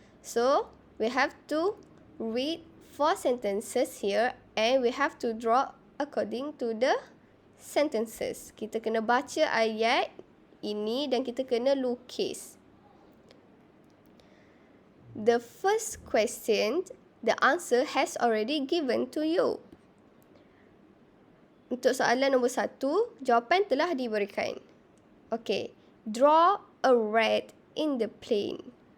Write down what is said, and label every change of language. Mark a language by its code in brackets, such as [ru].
[en] So, we have to read 4 sentences here and we have to draw according to the sentences. [ms] Kita kena baca ayat ini dan kita kena lukis. [en] The first question, the answer has already given to you. [ms] Untuk soalan nombor 1, jawapan telah diberikan. [en] Okay, draw a rat in the plane.